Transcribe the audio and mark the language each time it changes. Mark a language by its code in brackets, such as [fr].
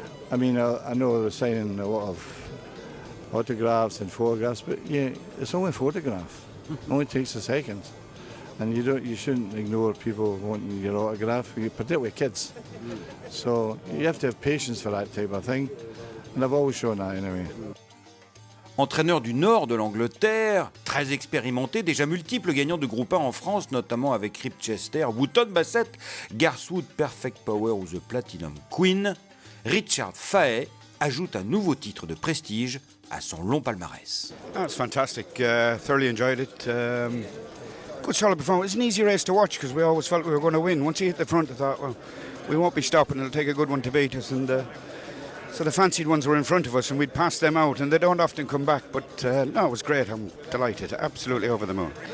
[en] I mean, I know they're signing a lot of autographs and photographs, but yeah, it's only a photograph. It only takes a second. and you shouldn't ignore people wanting your autograph, particularly kids. So you have to have patience for that type of thing, and I've always shown that anyway. [fr] Entraîneur du nord de l'Angleterre, très expérimenté, déjà multiple gagnant de groupe 1 en France, notamment avec Rip Chester, Wooton Bassett, Garthwood Perfect Power ou The Platinum Queen, Richard Fahey ajoute un nouveau titre de prestige à son long palmarès. [en] Oh, it's fantastic. Thoroughly enjoyed it. Good solid performance. It's an easy race to watch because we always felt we were going to win. Once he hit the front, I thought, well, we won't be stopping. It'll take a good one to beat us. And so the fancied ones were in front of us, and we'd pass them out, and they don't often come back. But no, it was great. I'm delighted. Absolutely over the moon.